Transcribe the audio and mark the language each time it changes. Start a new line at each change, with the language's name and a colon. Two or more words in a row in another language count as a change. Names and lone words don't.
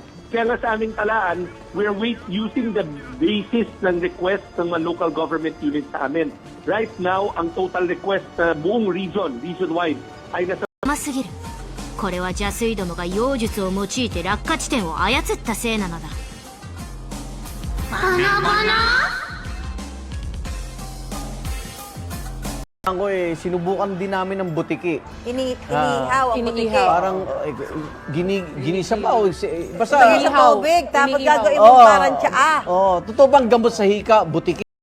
Filipino: Kaya nga sa aming talaan,
English: we're using the basis ng request
Filipino: ng mga
English: local government units
Filipino: sa amin.
English: Right now,
Filipino: ang
English: total request
Filipino: sa buong region-wide, ay nasa...
Japanese: 甘すぎる。これは邪水どもが妖術を用いて落下地点を操ったせいなのだ。バナバナ
Filipino: Ako sinubukan din namin ng butiki. Inihaw ang butiki. Parang ginisa pa o basta Inihaw sa tubig, tapos gagawin mo parang tsaa. Totoo bang gamot sa hika, butiki?